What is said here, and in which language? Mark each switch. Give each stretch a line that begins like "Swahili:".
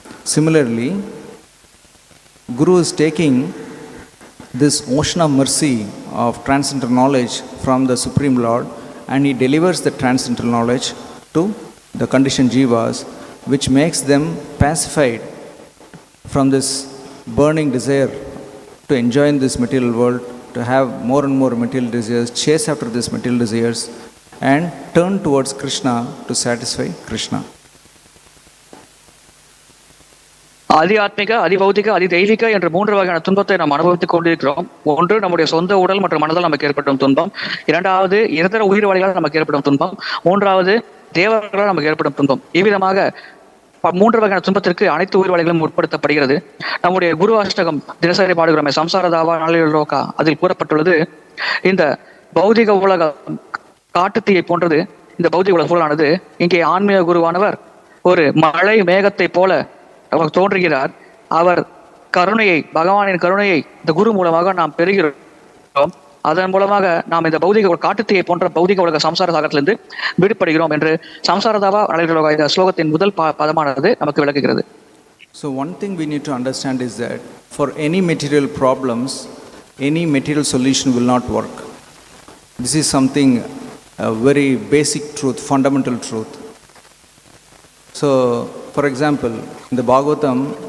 English: Similarly, Guru is taking this ocean of mercy of transcendental knowledge from the Supreme Lord, and he delivers the transcendental knowledge to the conditioned jivas, which makes them pacified from this burning desire to enjoy in this material world, to have more and more material desires, chase after these material desires, and turn towards Krishna to satisfy Krishna.
Tamil: ஆத்தியாத்மிக, அதிபௌதிக, அதிதெய்வீக என்ற 3 வகையான துன்பத்தை நாம் அனுபவித்துக் கொண்டிருக்கிறோம். ஒன்று நம்முடைய சொந்த உடல் மற்றும் மனதால் நமக்கு ஏற்படும் துன்பம். இரண்டாவது இதர உயிர்வாளிகளால் நமக்கு ஏற்படும் துன்பம். மூன்றாவது தேவர்களால் நமக்கு ஏற்படும் துன்பம். இவ்விதமாக 3 வகையான துன்பத்திற்கு அனைத்து உயிர்வாளிகளும் உட்படுத்தப்படுகிறது. நம்முடைய குரு அஷ்டகம் தினசரி பாடுகிறோமே, சம்சாரதாவா நலிலோகா, அதில் கூறப்பட்டுள்ளது, இந்த பௌதிக உலக காட்டுத்தீயை போன்றது இந்த பௌதிக உலக சூழலானது. இங்கே ஆன்மீக குருவானவர் ஒரு மழை மேகத்தை போல அவர் தோன்றுகிறார். அவர் கருணையை, பகவானின் கருணையை இந்த குரு மூலமாக நாம் பெறுகிறோம். அதன் மூலமாக நாம் இந்த பௌதிக காட்டுத்தீயை போன்ற பௌதிக உலக சம்சார சாகத்திலிருந்து விடுபடுகிறோம் என்று சம்சாரதாவா நலிலோகா இந்த ஸ்லோகத்தின் முதல் பதமானது நமக்கு விளக்குகிறது.
English: So one thing we need to understand is that for any material problems, any material solution will not work. This is something, a very basic truth, fundamental truth. So, for example, in the Bhagavatam,